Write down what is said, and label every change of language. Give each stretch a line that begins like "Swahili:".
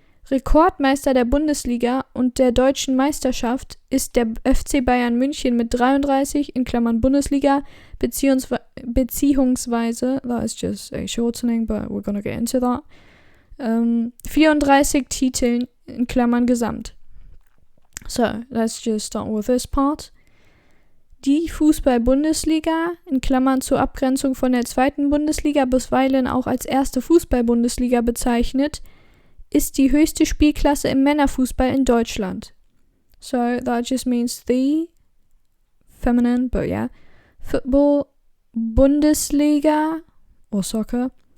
German: Rekordmeister der Bundesliga und der deutschen Meisterschaft ist der FC Bayern München mit 33 (Bundesliga) beziehungsweise,
English: that is just a shortening, but we're gonna get into that,
German: 34 Titeln (Gesamt).
English: So, let's just start with this part.
German: Die Fußball-Bundesliga, zur Abgrenzung von der zweiten Bundesliga, bisweilen auch als erste Fußball-Bundesliga bezeichnet, ist die höchste Spielklasse im Männerfußball in Deutschland.
English: So that just means the feminine, but yeah, football Bundesliga or soccer.